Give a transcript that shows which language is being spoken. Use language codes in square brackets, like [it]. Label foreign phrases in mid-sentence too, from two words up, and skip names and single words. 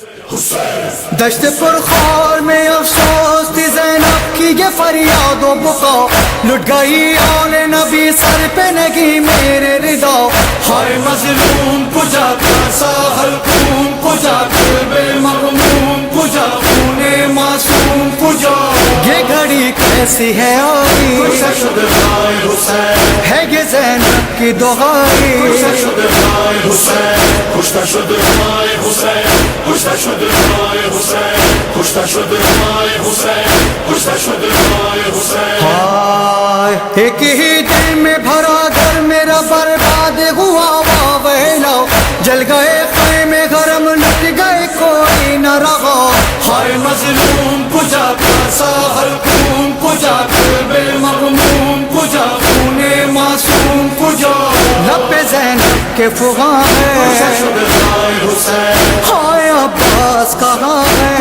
[ur] دشت پرخار میں افسوس تھی زینب کی یہ فریاد و بکا، لٹ گئی آل نبی سر پہ نگی میرے رضا، ہائے [fa] مظلوم کجا کاسا حلقوم کجا قلب مغموم کجا خون معصوم کجا، [ur] یہ گھڑی کیسی ہے آئی ہے یہ زینب کی دعائی، ایک ہی دل میں بھرا گھر میرا برباد ہوا واویلا، جل گئے خیمے گرم لٹ گئے کوئی نہ رہا، ہائے [fa] مظلوم کجا کاسا حلقوم کجا قلب مغموم کجا خون معصوم کجا، [ur] لب پہ زینب کے فغاں ہے، ہائے عباس کہاں ہے،